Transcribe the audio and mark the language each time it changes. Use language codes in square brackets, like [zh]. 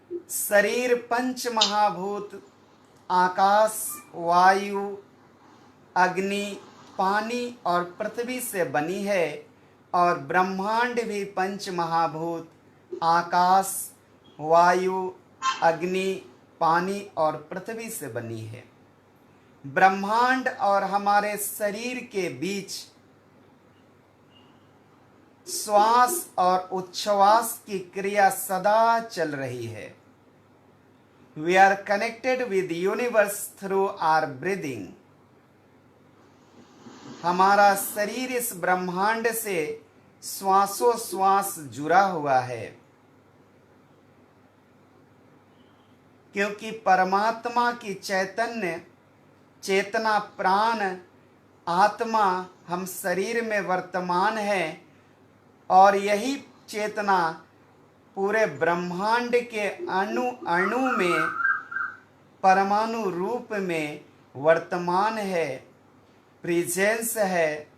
[hi] शरीर पंच महाभूत आकाश, वायु, अग्नि, पानी और पृथ्वी से बनी है और ब्रह्मांड भी पंच महाभूत आकाश, वायु, अग्नि, पानी और पृथ्वी से बनी है। ब्रह्मांड और हमारे शरीर के बीच श्वास और उच्छ्वास की क्रिया सदा चल रही है। [en] We are connected with universe through our breathing. [hi] हमारा शरीर इस ब्रह्मांड से श्वासोश्वास जुड़ा हुआ है, क्योंकि परमात्मा की चैतन्य चेतना प्राण आत्मा हम शरीर में वर्तमान है और यही चेतना पूरे ब्रह्मांड के अणु अणु में परमाणु रूप में वर्तमान है, प्रेजेंस है।